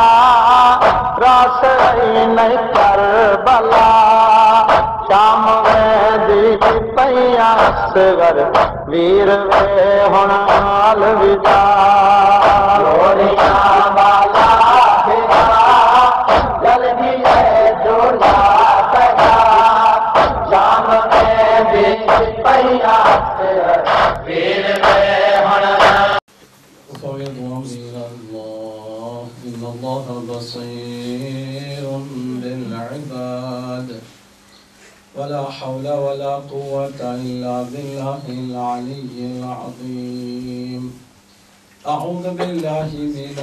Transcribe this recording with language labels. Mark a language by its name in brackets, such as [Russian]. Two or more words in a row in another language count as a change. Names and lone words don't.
[Punjabi] راس نہیں کربلا شام میں دی پیا اصغر ویر وے ہن الوداع گوریاں والا بھرا جل گئے جھولا کٹا شام میں دی پیا اصغر ویر وے ہن [Arabic] إن الله بصير بالعباد ولا حول ولا قوة إلا بالله العلي العظيم أعوذ بالله من